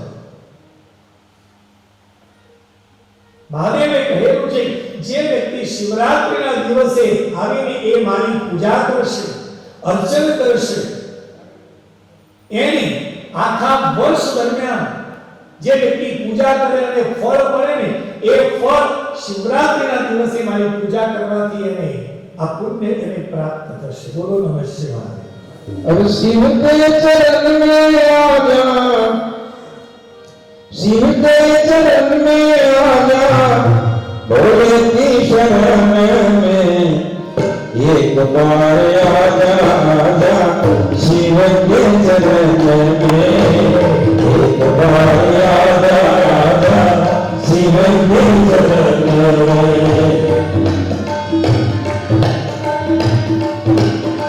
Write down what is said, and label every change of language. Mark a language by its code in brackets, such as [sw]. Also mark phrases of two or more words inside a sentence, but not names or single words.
[gu] મહાદેવે કહેલું છે, જે વ્યક્તિ શિવરાત્રિના દિવસે આવીને એ મારી પૂજા કરશે, અર્ચન કરશે, એની આખા વર્ષ દરમિયાન જે વ્યક્તિ પૂજા કરે અને ફળ મળે ને, એ ફળ શિવરાત્રિના દિવસે મારી પૂજા કરવાથી એને આ પુણ્ય એને પ્રાપ્ત થશે. બોલો નમઃ શિવાય. [hi] अब शिव के चरण में आजा, शिव के चरण में आजा, भोले की शरण में एक बार आजा, आजा शिव के चरण में एक बार आजा, आजा शिव के चरण में.